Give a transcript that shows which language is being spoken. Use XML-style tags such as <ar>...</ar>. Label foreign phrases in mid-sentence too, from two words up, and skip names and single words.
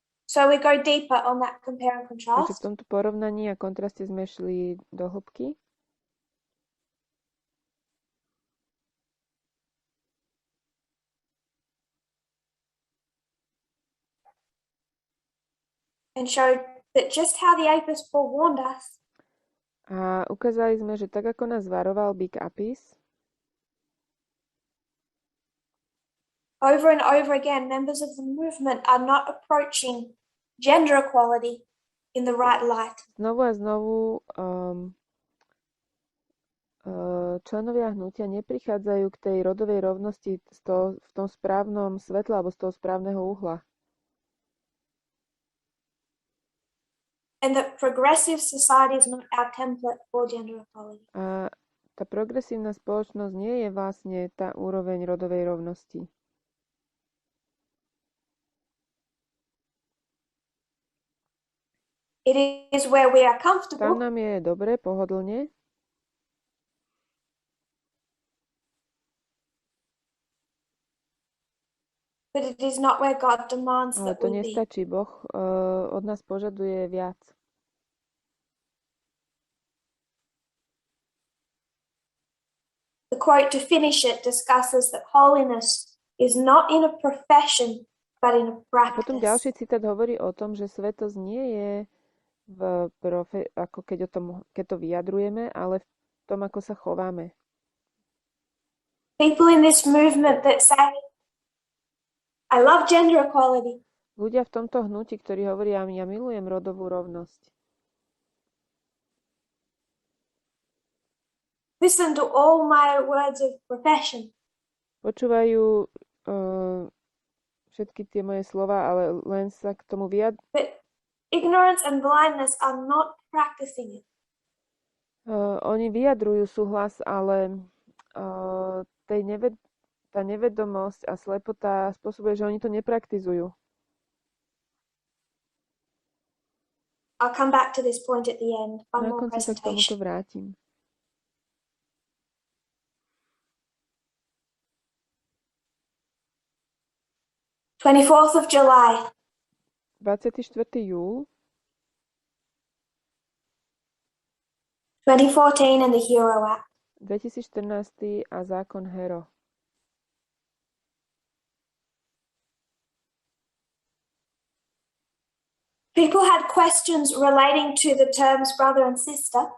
<en>So we go deeper on that compare and</en> <sk>Takže v</sk> <en>contrast.</en> <sk>tomto porovnaní a kontraste sme šli do hĺbky.</sk> <en>And showed that just how the Apis forewarned us,</en> <sk>A ukázali sme, že tak ako nás varoval bík Apis,</sk> <en>over and over again, members of the movement are not approaching gender equality in the right light.</en> <sk>znovu a znovu členovia hnutia neprichádzajú k tej rodovej rovnosti v tom správnom svetle alebo z toho správneho uhla.</sk> <en>And that progressive society is not our template for gender equality.</en> <sk>A tá progresívna spoločnosť nie je vlastne tá úroveň rodovej rovnosti.</sk> <en>It is where we are</en> <sk>Tam</sk> <en>comfortable,</en> <sk>nám je dobre, pohodlne,</sk> <en>but it is not where God demands</en> <sk>ale</sk> <en>that</en> <sk>to</sk> <en>we be.</en> <sk>nestačí. Boh od nás požaduje viac.</sk> <en>The quote to finish it discusses that holiness is not in a profession, but in a</en> <sk>Potom</sk> <en>practice.</en> <sk>ďalší citát hovorí o tom, že svetosť nie je ako keď to vyjadrujeme, ale v tom, ako sa chováme.</sk> <en>People in this movement that say, I love gender equality,</en> <sk>Ľudia v tomto hnutí, ktorí hovoria, ja milujem rodovú rovnosť.</sk> <en>listen to all my words of profession,</en> <sk>Počúvajú všetky tie moje slova, ale len sa k tomu</sk> <en>but ignorance and blindness are not practicing it.</en> <sk>oni vyjadrujú súhlas, ale tá nevedomosť a slepota spôsobuje, že oni to nepraktizujú.</sk> <en>I'll come back to this point at the end. One</en> <sk>Na</sk> <en>more</en> <sk>konci sa k tomuto</sk> <en>presentation.</en> <sk>vrátim.</sk> <en>July</en> <sk>24. júl</sk> <en>2014 and the Hero Act.</en> <sk>2014 a zákon Hero.</sk> <en>People had questions relating to the terms brother and sister.</en>